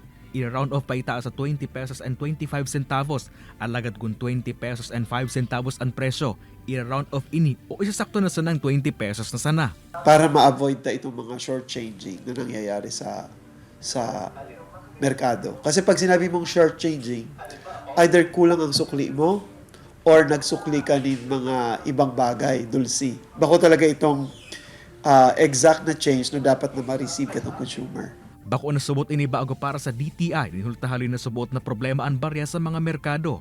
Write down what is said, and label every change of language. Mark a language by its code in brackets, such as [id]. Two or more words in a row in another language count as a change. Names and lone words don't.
[bik] I-round off pa itaas sa 20 pesos and 25 centavos. Alagad kung 20 pesos and 5 centavos ang presyo, i-round off ini o isasakto na sanang 20 pesos na sana. [tl] Para ma-avoid na itong mga short-changing na nangyayari sa merkado. Kasi pag sinabi mong short-changing, either kulang ang sukli mo or nagsukli ka ng mga ibang bagay, dulsi. [bik] Bako talaga itong exact na change na dapat na ma-receive ka ng consumer. Bako na subot ini bago para sa DTI, ninultahalin na subot na problema ang barya sa mga merkado.